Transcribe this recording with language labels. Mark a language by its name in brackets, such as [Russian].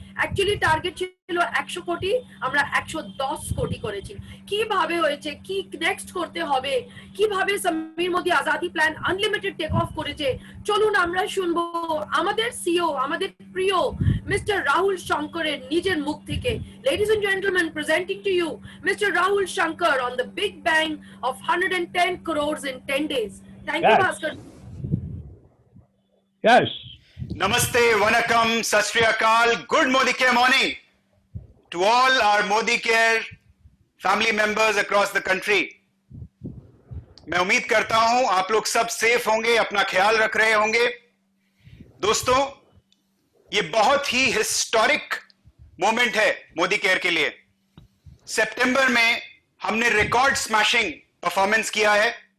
[Bangla] Actually target ছিল 100 কোটি, আমরা 110 কোটি করেছি। কিভাবে হয়েছে, কি নেক্সট করতে হবে, কিভাবে Samir Modi Azadi plan unlimited take off করেছে, চলুন আমরা শুনবো আমাদের সিও, আমাদের প্রিয় মিস্টার রাহুল শঙ্করের নিজের মুখ থেকে। [English] Ladies and gentlemen, presenting to you Mr. Rahul Shankar on the big bang of 110 crores in 10 days. Thank you, Bhaskar. Yes. Namaste, Vanakkam, Sat Shri Akal, good Modi Care morning to all our Modi Care family members across the country. [Hindi] मैं उम्मीद करता हूं आप लोग सब safe होंगे, अपना ख्याल रख रहे होंगे। दोस्तों, ये बहुत ही हिस्टोरिक मोमेंट है मोदी केयर के लिए। सितंबर में हमने रिकॉर्ड स्मैशिंग परफॉर्मेंस किया है।